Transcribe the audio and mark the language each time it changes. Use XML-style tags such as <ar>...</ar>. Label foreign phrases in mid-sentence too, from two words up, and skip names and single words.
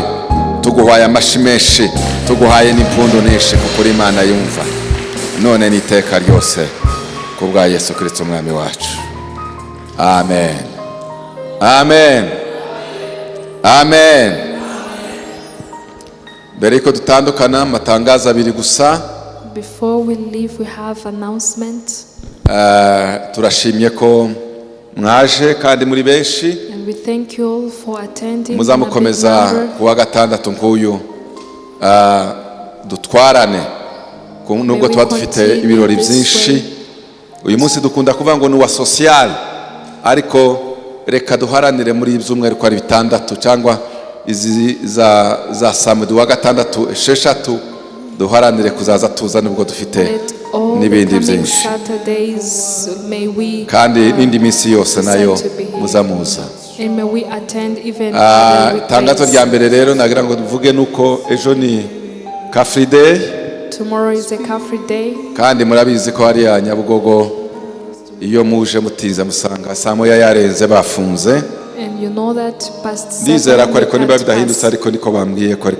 <rw>Tuguhaye amashi menshi, tuguhaye n'impundu nyinshi, kuko uri Imana yumva. none n'iteka ryose kubwa Yesu Kristo umwami wacu. Amen. Amen. Amen. Mbere yuko dutandukana matangazo abiri gusa.</rw> <en>Before we leave, we have announcement.</en> <rw>Turashimye ko mwaje kandi muri benshi.</rw> <en>And we thank you all for attending.</en> <rw>Muzamukomeza kuwa gatandatu nk'uyu dutwarane nubwo tuba dufite ibirori byinshi. Uyu munsi dukunda kuvuga ngo ni wa social, ariko reka duharanire muri ibyumweru ko ari bitandatu cyangwa izi za samedi wa gatandatu esheshatu duharanire kuzaza tuza nubwo dufite n'ibindi byinshi, kandi n'indi minsi yose nayo muzamuza. Itangazo rya mbere rero nagira ngo tuvuge nuko ejo ni</rw> <en>car free day. Tomorrow is a car free day.</en> <rw>Kandi murabizi ko hari ya Nyabugogo iyo muje mutiza musanga saa moya yarenze bafunze.</rw> <en>And you know that past.</en> <rw>Ndizera ko ariko niba bidahindutse ariko niko bambwiye ko ariko</rw>